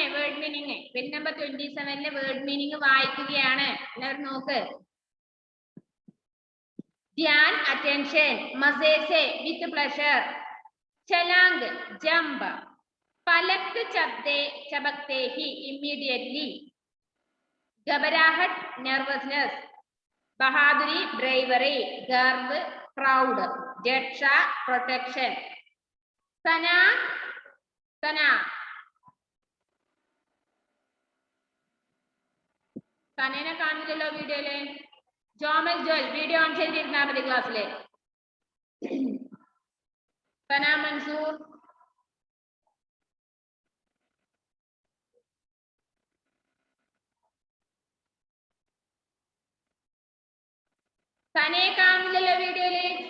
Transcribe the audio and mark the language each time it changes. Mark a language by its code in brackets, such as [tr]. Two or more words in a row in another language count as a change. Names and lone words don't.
[en] word meaning page number [ml] 27ലെ [en] word meaning [ml] വായിക്കുകയാണ്. എല്ലാവരും നോക്ക്. ധ്യാൻ, അറ്റൻഷൻ. [hi] मज़े से, [en] with pleasure. [hi] ചലാംഗ്, ജമ്പ്. पलक झपकते ही, ഇമ്മീഡിയറ്റ്ലി. घबराहट, nervousness. बहादुरी, bravery. गर्व, proud. [ml] रक्षा, protection. सना സനേനെ കാണുന്നില്ലല്ലോ വീഡിയോയില്. ജോമൽ ജോൽ വീഡിയോ ഓൺ ചെയ്തിരുന്നാ മതി ക്ലാസ്സില്. സന മൻസൂർ. സനയെ കാണുന്നില്ലല്ലോ വീഡിയോയില്.